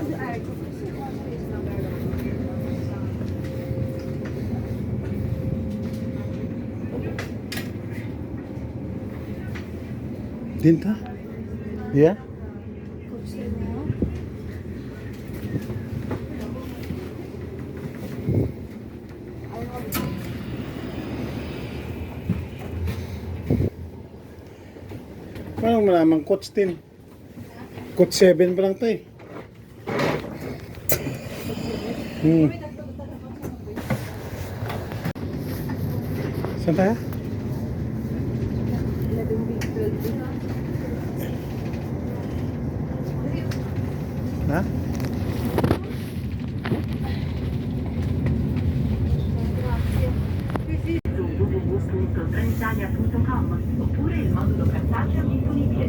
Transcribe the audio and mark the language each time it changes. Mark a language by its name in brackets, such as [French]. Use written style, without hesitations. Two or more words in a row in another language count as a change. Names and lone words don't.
[Filipino] Dinta? Yeah? Parang malamang coach 10. Coach 7 pa lang tayo. Saan tayo? Ha? [Italian] Trenitalia.com oppure il modulo cartaceo disponibile.